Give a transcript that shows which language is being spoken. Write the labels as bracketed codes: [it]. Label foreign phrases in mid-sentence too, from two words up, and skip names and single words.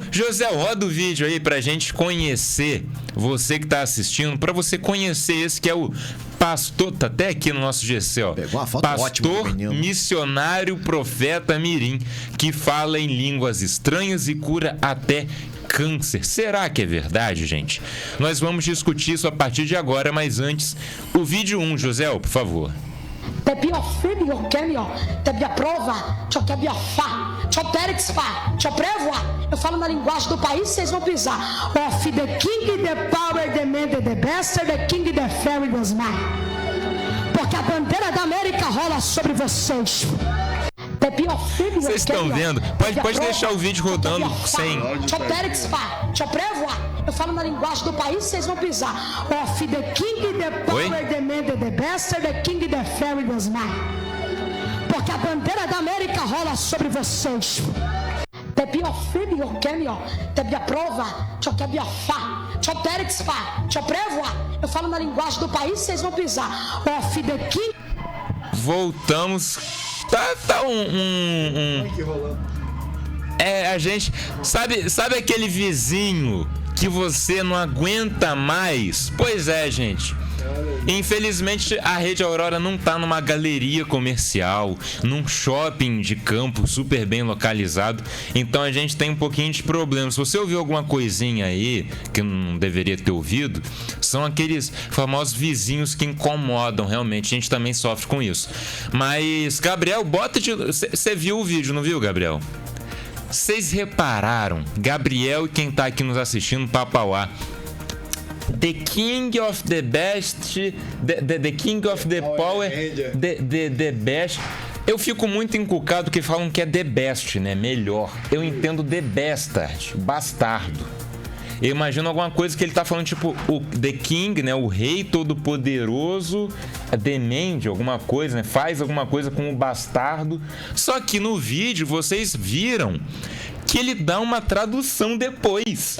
[pt] José, roda o vídeo aí pra gente conhecer, você que tá assistindo, pra você conhecer esse que é o pastor, tá até aqui no nosso GC, ó. Pegou uma foto ótima do pastor, menino. missionário, profeta Mirim, que fala em línguas estranhas e cura até câncer. Será que é verdade, gente? Nós vamos discutir isso a partir de agora, mas antes, o vídeo 1, José, por favor. Te biofibio kemio, te biaprova, te biafá, te terexfa, te prevoa. Eu falo na linguagem do país, vocês vão pisar. [en] Of the king, the power, the man, the best, the king, the fairy, the man. [pt] Porque a bandeira da América rola sobre vocês. Vocês estão vendo? Pode deixar o vídeo rodando sem... Eu falo na linguagem do país, vocês vão pisar. [en] Of the king, the power, the man, the best, the king, the fairy, the man. [pt] Porque a bandeira da América rola sobre vocês. Te biofibio kemio, te biaprova, te biafá, te terexfa, te prevoa. Eu falo na linguagem do país, vocês vão pisar. [en] Of the king... [pt] Voltamos. Tá a gente... Sabe aquele vizinho que você não aguenta mais? Pois é, gente. Infelizmente, a Rede Aurora não tá numa galeria comercial, num shopping de campo super bem localizado. Então a gente tem um pouquinho de problema. Se você ouviu alguma coisinha aí que não deveria ter ouvido, são aqueles famosos vizinhos que incomodam realmente. A gente também sofre com isso. Mas, Gabriel, bota de... Você viu o vídeo, não viu, Gabriel? Vocês repararam, Gabriel e quem tá aqui nos assistindo, Papauá, [en] The King of the Best, the King of the Power, the Best. [pt] Eu fico muito encucado que falam que é [en] The Best, [pt] né? Melhor. Eu entendo [en] The Bastard, [pt] bastardo. Eu imagino alguma coisa que ele tá falando, tipo, o [en] The King, [pt] né? O rei todo-poderoso, demende alguma coisa, né? Faz alguma coisa com o bastardo. Só que no vídeo vocês viram que ele dá uma tradução depois.